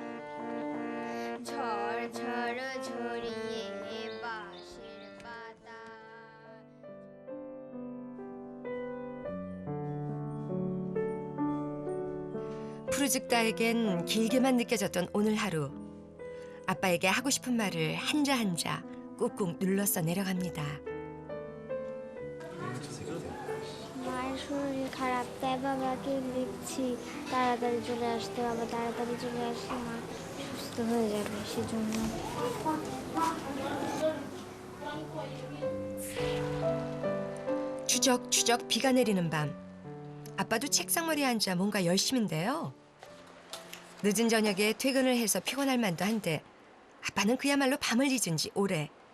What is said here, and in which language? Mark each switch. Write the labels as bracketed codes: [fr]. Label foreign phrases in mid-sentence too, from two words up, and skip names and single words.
[bn] ঝড় ঝরিয়ে বাঁশের পাতা। [ko] 푸르죽다에겐 길게만 느껴졌던 오늘 হা루. 아빠에게 하고 싶은 말을 한자 한자 꾹꾹 눌러서 내려갑니다. [bn] মায়ের শরীর খারাপ, তাই বাবাকে লিখছি তাড়াতাড়ি চলে আসতে। বাবা তাড়াতাড়ি চলে আসলে মা সুস্থ হয়ে যাবে, সেজন্য। [ko] 추적추적 비가 내리는 밤. 아빠도 책상머리에 앉아 뭔가 열심인데요. 늦은 저녁에 퇴근을 해서 피곤할 만도 한데 아빠는 그야말로 밤을 잊은 지 오래.